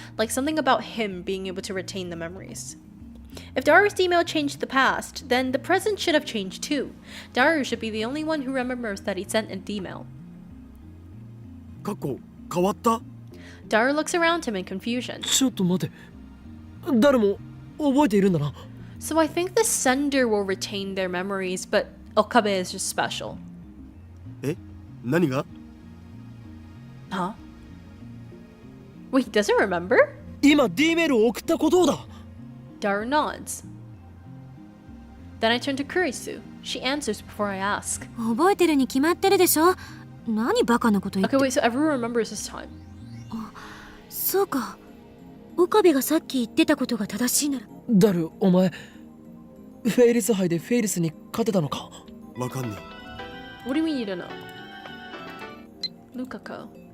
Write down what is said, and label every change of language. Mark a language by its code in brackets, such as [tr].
[en] Like something about him being able to retain the memories. If Daru's D-mail changed the past, then the present should have changed too. Daru should be the only one who remembers that he sent a D-mail. [ja] 過去変わった？ [en] Daru looks around him in confusion. [ja] ちょっと待て。誰も覚えているんだな。 [en] So I think the sender will retain their memories, but Okabe is just special. [ja] え？何が？ [en] Huh? Wait, he doesn't remember? [ja] 今 D メールを送ったことだ。 [en] Daru nods. Then I turn to Kurisu. She answers before I ask. [ja] 覚えてるに決まってるでしょ。何バカなこと言って。 [en] Okay, wait, so everyone remembers this time. [ja] そうか。岡部がさっき言ってたことが正しいなら。ダル、お前フェイリス杯でフェイリスに勝てたのか？わかんね [en] What do you mean you don't know? Lukako.